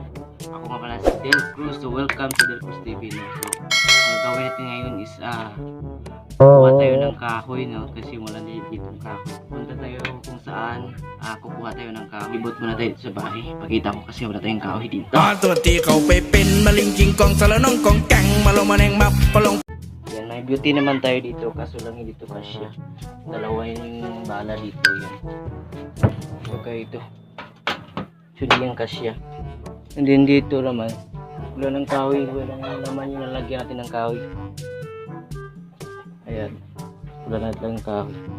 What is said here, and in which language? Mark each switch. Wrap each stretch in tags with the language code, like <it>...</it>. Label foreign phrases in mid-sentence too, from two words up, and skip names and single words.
<tl>Ako nga pala si Del Cruz, so</tl> <en>welcome to</en> <tl>Del Cruz TV. No? So, ang gagawin natin ngayon is kukuha tayo ng kahoy, no? Kasi wala na dito ng kahoy. Punta tayo kung saan kukuha tayo ng kahoy. Ibot muna tayo sa bahay. Pakita ko kasi wala tayong kahoy dito. ตัวที่เขาไปเป็นมะลิงกิงกองสารน้องกองแกงมาลงมาแนงมับปะลง Yan, may beauty naman tayo dito, kaso lang hindi ito kasya. Dalawa yung bala dito, yan. Okay, ito. So, di yung kasya. And then dito naman, wala ng kahoy, walang naman yung nalagyan natin ng kahoy. Ayan, wala natin lang kahoy.</tl>